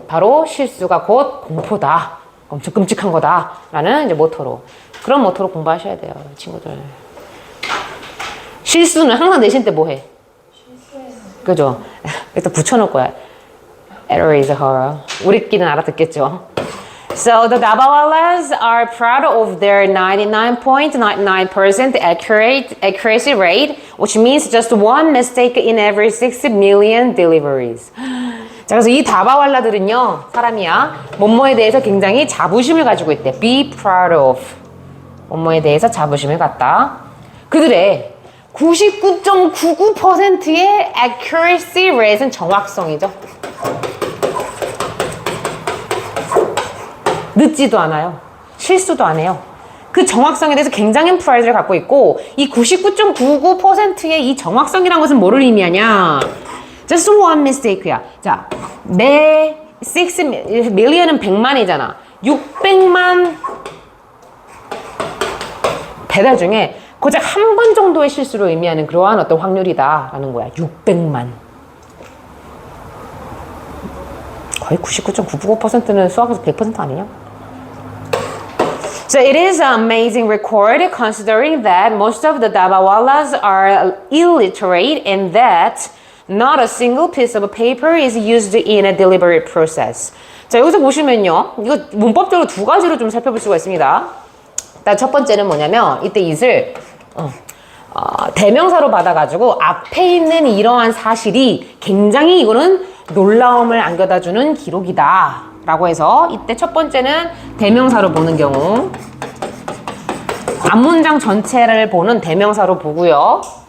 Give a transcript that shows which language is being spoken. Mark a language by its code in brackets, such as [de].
[ko] 바로 실수가 곧 공포다. 엄청 끔찍한 거다. 라는 이제 모토로. 그런 모토로 공부하셔야 돼요, 친구들. 실수는 항상 내신 때 뭐 해? 그죠? 일단 붙여놓을 거야. [en] Error is horror. [ko] 우리끼리는 알아듣겠죠? [en] So the Dabawalas are proud of their 99.99% accuracy rate, which means just one mistake in every 6 million deliveries. [ko] 자, 그래서 이 다바왈라들은요, 사람이야, 뭐뭐에 대해서 굉장히 자부심을 가지고 있대. Be proud of. 뭐뭐에 대해서 자부심을 갖다. 그들의 99.99%의 accuracy rate은 정확성이죠. 늦지도 않아요. 실수도 안 해요. 그 정확성에 대해서 굉장한 프라이드를 갖고 있고 이 99.99%의 이 정확성이라는 것은 뭐를 의미하냐? Just one mistake야. 자, 내 6 million은 100만이잖아. 600만 배달 중에 고작 한 번 정도의 실수로 의미하는 그러한 어떤 확률이다라는 거야. 600만. 거의 99.99%는 수학에서 100% 아니냐? [en] So it is an amazing record considering that most of the Dabawalas are illiterate and that not a single piece of paper is used in a deliberate process. [ko] 자, 여기서 보시면요. 이거 문법적으로 두 가지로 좀 살펴볼 수가 있습니다. 일단 첫 번째는 뭐냐면 이때 it을 대명사로 받아가지고 앞에 있는 이러한 사실이 굉장히 이거는 놀라움을 안겨다주는 기록이다 라고 해서 이때 첫 번째는 대명사로 보는 경우, 앞문장 전체를 보는 대명사로 보고요.